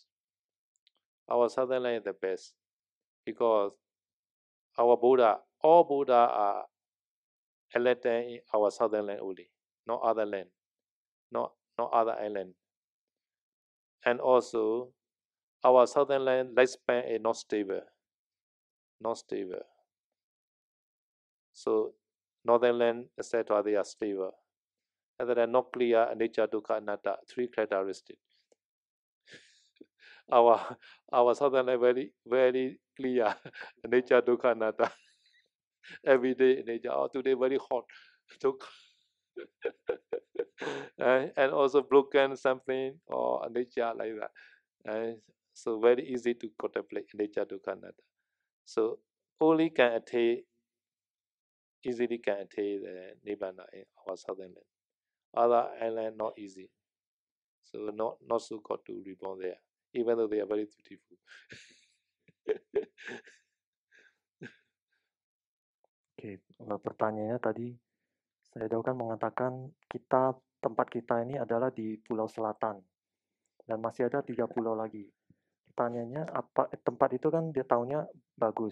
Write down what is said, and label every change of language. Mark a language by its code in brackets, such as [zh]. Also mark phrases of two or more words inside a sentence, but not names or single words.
[en] Our southern land is the best because our Buddha, all Buddha are elected in our southern land only, no other land, no other island. And also, our southern land lifespan is not stable. So, northern land, etc., they are stable. And then not clear nature, [pi] dukkha, anatta, [en] 3 characteristics. Our southern land very clear nature, [pi] dukkha, anatta. [en] every day in nature. Oh, today very hot. So, and also broken something or nature like that. So very easy to contemplate nature [pi] dukkha anatta. [en] So only can attain, easily can attain the nibbana in our southern land. Other island not easy. So not so good to reborn there, even though they are very beautiful. [id] Oke, pertanyaannya tadi saya kan mengatakan tempat kita ini adalah di Pulau Selatan dan masih ada 3 pulau lagi. Pertanyaannya tempat itu kan dia tahunya bagus.